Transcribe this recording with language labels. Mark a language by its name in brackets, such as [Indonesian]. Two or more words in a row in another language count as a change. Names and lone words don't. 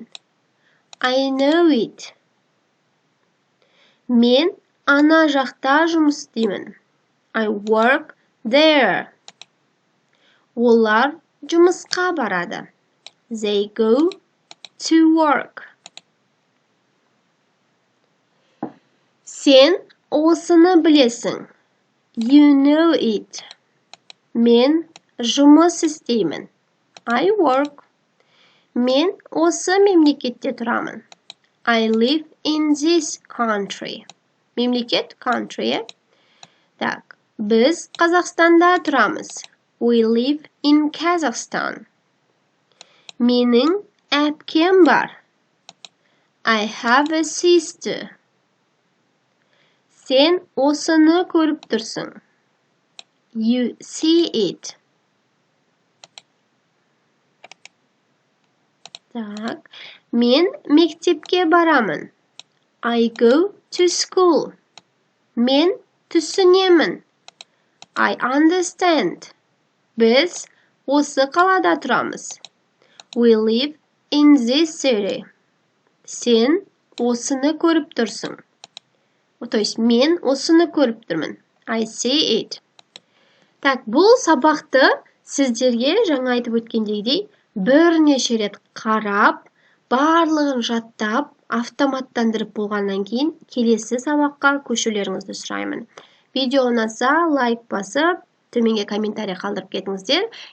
[English] I know it. [Kazakh] Мен ана жақта жұмыс істеймін. [English] I work there. [Kazakh] Олар жұмысқа барады. [English] They go to work. [Kazakh] Сен осыны білесің. [English] You know it. [Kazakh] Мен жұмыс істеймін. [English] I work. [Kazakh] Мен осы мемлекетте тұрамын. [English] I live in this country. [Kazakh] Мемлекет country. Так, біз Қазақстанда тұрамыз. [English] We live in Kazakhstan. [Kazakh] Менің әпкем бар. [English] I have a sister. [Kazakh] Сен осыны көріп тұрсың. [English] You see it. [Kazakh] Так, мен мектепке барамын. [English] I go to school. [Kazakh] Мен түсінемін. [English] I understand. [Kazakh] Біз осы қалада тұрамыз. [English] We live in this city. [Kazakh] Сен осыны көріп тұрсың. То есть мен осыны көріп тұрмын. [English] I see it. [Kazakh] Так, бұл сабақты сіздерге жаңа айтып өткендегідей бірнеше рет қарап, барлығын жаттап, автоматтандырып болғаннан кейін келесі сабаққа көшулеріңізді сұраймын. Видео ұнаса, лайк басып, төменге комментарий қалдырып кетіңіздер.